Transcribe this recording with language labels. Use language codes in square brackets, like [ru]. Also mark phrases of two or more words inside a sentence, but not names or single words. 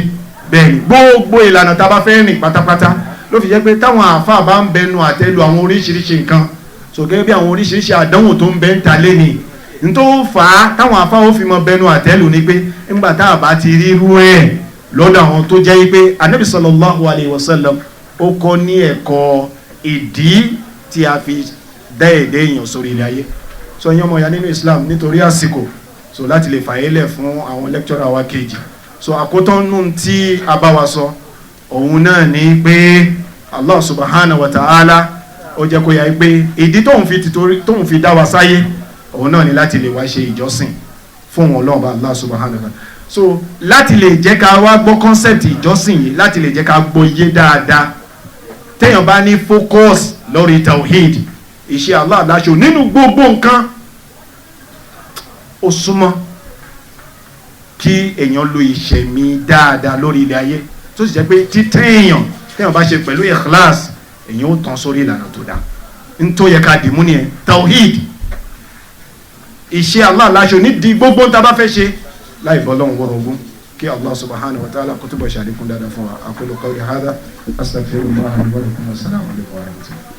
[yo] Bẹ́ẹ̀ ni gbogbo ìlànà tá a bá fẹ́ rìn pátápátá ló fi jẹ́ pé táwọn àáfàá bá ń bẹnu àtẹ́lu àwọn oríṣiríṣi nǹkan, so gẹ́gẹ́ bí àwọn oríṣiríṣi àdánwò tó ń bẹ ń ta lé ní n tó fà á táwọn àáfàá ó fi mọ bẹnu àtẹ́lu ni pé nígbà tá a bá ti rí irú ẹ̀ lọ́dọ̀ àwọn tó jẹ́ pé Ànábì [ar] صلى الله عليه وسلم [yo] ó kọ́ ní ẹ̀kọ́ ìdí tí a fi dá èdè èèyàn sórí ilẹ̀ ayé. So ẹ̀yin ọmọ ìyá nínú Islam, nítorí àsìkò, so láti lè fàyẹ́lẹ̀ fún àwọn lecturer wa kejì, so àkótán nù tí a bá wa sọ òun náà ni pé Allah [ar] سبحانه وتعالى [yo] ó jẹ́ kó yà pé ìdí tóun fi dá wa sáyé òun náà ni láti lè wá ṣe ìjọsìn fún Ọlọ́run bá Allah [ar] سبحانه وتعالى. [yo] So láti lè jẹ́ ká wá gbọ́ concept ìjọsìn yìí, láti lè jẹ́ ká gbọ́ iye dáadáa, téèyàn bá ní focus lórí tawhid, ìṣe Allah láṣọ nínú gbogbo nǹkan, ó súnmọ́ kí èèyàn lo ìṣẹ̀mí dáadáa lórí ilẹ̀ ayé, tó sì jẹ́ pé téèyàn bá ṣe pẹ̀lú ikhlas, èèyàn ó tàn sórí ìlànà tó dáa. n tó yẹ ká dìmú nìyẹn, tawhid, ìṣe Allah láṣọ nídìí gbogbo ń ta bá fẹ́ ṣe láì bọ́ lọ́hùn wọ́rọ̀ ogún. kí Allah [ar] سبحانه وتعالى [yo] kó túbọ̀ ṣàlékún dáadáa fún wa. [ar] أقول قولي هذا أستغفر الله ولكم. السلام عليكم ورحمة الله.